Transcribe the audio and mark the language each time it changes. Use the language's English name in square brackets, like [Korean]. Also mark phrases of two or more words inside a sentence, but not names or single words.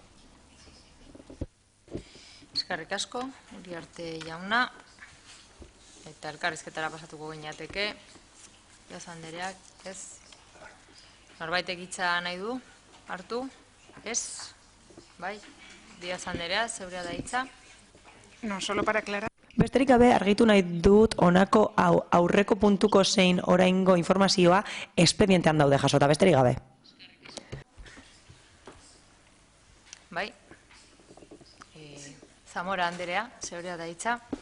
[Basque] Eskerrik asko, Uriarte jauna, eta elkarrizketara pasatuko ginateke. Diaz Andereak, ez? Norbaitek hitza nahi du? Hartu? Ez? Bai? Diaz Anderea, zeurea da hitza? [Spanish] No, solo para aclarar. [Basque] Besterik gabe argitu nahi dut honako aurreko puntuko zein oraingo informazioa espedientean daude jasota, besterik gabe. Bai? Zamora Anderea, zeurea da hitza?